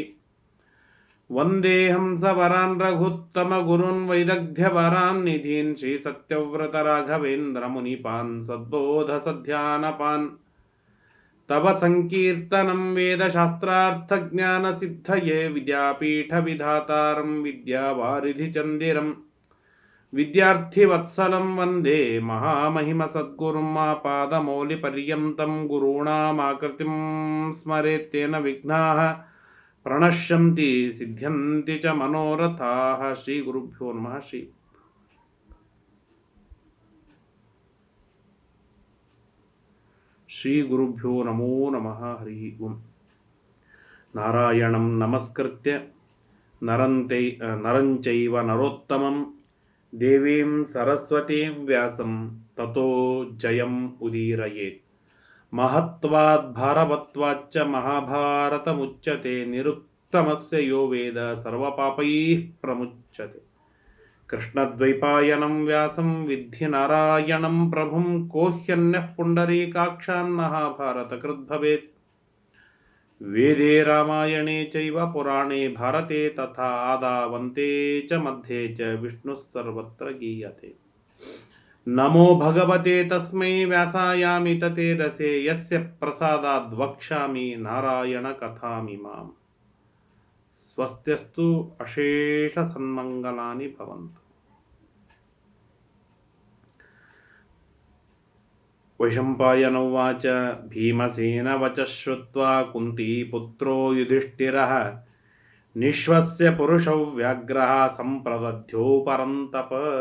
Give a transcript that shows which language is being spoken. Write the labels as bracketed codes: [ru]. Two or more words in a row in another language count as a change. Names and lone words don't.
[sa] ವಂದೇ ಹಂಸವರಾನ್ ರಘುತ್ತಮ ಗುರುನ್ ವೈದಗ್ಧ್ಯವರಾನ್ ನಿಧೀನ್ ಶ್ರೀ ಸತ್ಯವ್ರತ ರಾಘವೇಂದ್ರ ಮುನಿಪಾನ್ ಸದ್ಬೋಧ ಸಧ್ಯಾನಪಾನ್. ತವ ಸಂಕೀರ್ತನಂ ವೇದ ಶಾಸ್ತ್ರಾರ್ಥ ಜ್ಞಾನ ಸಿದ್ಧಯೇ ವಿದ್ಯಾಪೀಠ ವಿಧಾತಾರಂ ವಿದ್ಯಾವಾರಿಧಿ ಚಂದಿರಂ. ವಿದ್ಯಾರ್ಥಿ ವತ್ಸಲಂ ವಂದೇ ಮಹಾಮಹಿಮ ಸದ್ಗುರುಂ ಪಾದಮೌಲಿ ಪರ್ಯಂತಂ ಗುರುಣಾಮಾಕೃತಿಂ ಸ್ಮರೇತ್ತೇನ ವಿಘ್ನಾಃ ಪ್ರಣಶ್ಯಂತಿ ಸಿದ್ಧ್ಯಂತಿ ಚ ಮನೋರಥಾಃ. ಶ್ರೀ ಗುರುಭ್ಯೋ ನಮಃ. ಶ್ರೀ ಗುರುಭ್ಯೋ ನಮೋ ನಮಃ ಹರಿ ಓಂ. ನಾರಾಯಣಂ ನಮಸ್ಕೃತ್ಯ ನರಂಚೈವ ನರೋತ್ತಮಂ ದೇವೀಂ ಸರಸ್ವತೀಂ ವ್ಯಾಸಂ ತತೋ ಜಯಂ ಉದೀರಯೇತ್. ಮಹತ್ವಾದ್ ಭಾರವತ್ವಾಚ್ಚ ಮಹಾಭಾರತಮುಚ್ಯತೆ ನಿರುಕ್ತಮಸ್ಯ ಯೋ ವೇದ ಸರ್ವಪಾಪೈಃ ಪ್ರಮುಚ್ಯತೆ. ಕೃಷ್ಣದ್ವೈಪಾಯನಂ ವ್ಯಾಸಂ ವಿದ್ಧಿ ನಾರಾಯಣಂ ಪ್ರಭುಂ ಕೋಹ್ಯನ್ಯಃ ಪುಂಡರೀಕಾಕ್ಷಾನ್ ಮಹಾಭಾರತ ಕೃದ್ಭವೇತ್. ವೇದೇ ರಾಮಾಯಣೇ ಚೈವ ಪುರಾಣೇ ಭಾರತೆ ತಥಾ ಆದಾವಂತೆ ಚ ಮಧ್ಯೆ ಚ ವಿಷ್ಣುಃ ಸರ್ವತ್ರ ಗೀಯತೆ. ನಮೋ ಭಗವತೆ ತಸ್ಮೈ ವ್ಯಾಸಾಯಾಮಿ ತತೆ ರಸೆ ಯಸ್ಯ ಪ್ರಸಾದಾದ್ ವಕ್ಷ್ಯಾಮಿ ನಾರಾಯಣ ಕಥಾಮಿಮಾಂ. ಸ್ವಸ್ತ್ಯಸ್ತು ಅಶೇಷ ಸನ್ಮಂಗಲಾನಿ ಭವಂತು. ವೈಶಂಪಾಯನ ಉವಾಚ ಭೀಮಸೇನ ವಚಃ ಶ್ರುತ್ವಾ ಕುಂತೀಪುತ್ರೋ ಯುಧಿಷ್ಠಿರಃ ನಿಶ್ವಸ್ಯ ಪುರುಷೌ ವ್ಯಾಘ್ರಃ ಸಂಪ್ರದಧ್ಯೋ ಪರಂತಪ.